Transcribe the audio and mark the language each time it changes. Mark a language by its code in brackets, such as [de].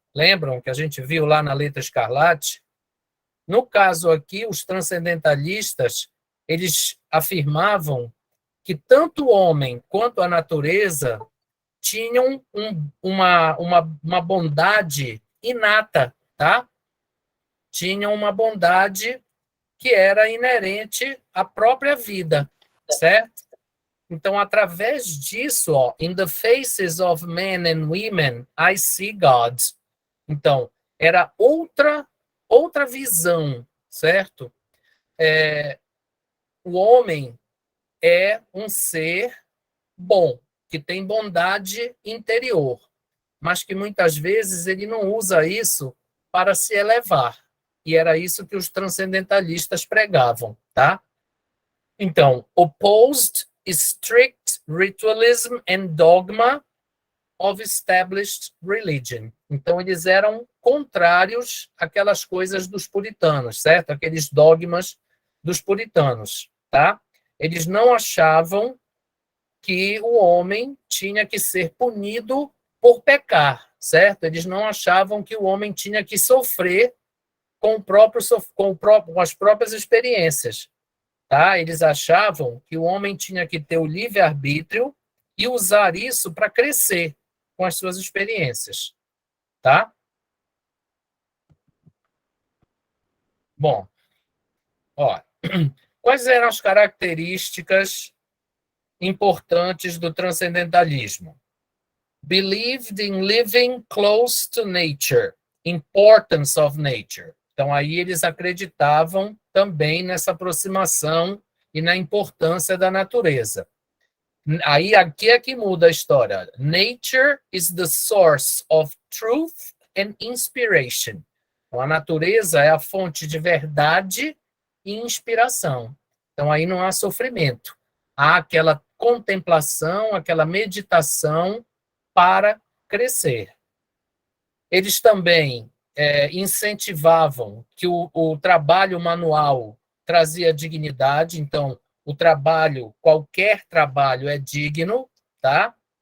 [pt] Lembram que a gente viu lá na Letra Escarlate? No caso aqui, os transcendentalistas, eles afirmavam que tanto o homem quanto a natureza tinham uma bondade inata, tá? Tinham uma bondade que era inerente à própria vida, certo? Então, através disso, ó, [en] in the faces of men and women, I see God. [pt] Então, era outra visão, certo? O homem é um ser bom, que tem bondade interior, mas que muitas vezes ele não usa isso para se elevar. E era isso que os transcendentalistas pregavam, tá? Então, [en] opposed strict ritualism and dogma of established religion. [pt] Então, eles eram contrários àquelas coisas dos puritanos, certo? Aqueles dogmas dos puritanos, tá? Eles não achavam que o homem tinha que ser punido por pecar, certo? Eles não achavam que o homem tinha que sofrer com as próprias experiências, tá? Eles achavam que o homem tinha que ter o livre-arbítrio e usar isso para crescer com as suas experiências, tá? Bom, ó, quais eram as características importantes do transcendentalismo? [en] Believed in living close to nature, importance of nature. [pt] Então, aí eles acreditavam também nessa aproximação e na importância da natureza. Aí, aqui é que muda a história. [en] Nature is the source of truth and inspiration. [pt] Então, a natureza é a fonte de verdade e inspiração. Então, aí não há sofrimento. Há aquela contemplação, aquela meditação para crescer. Eles também incentivavam que o trabalho manual trazia dignidade, então o trabalho, qualquer trabalho é digno, tá?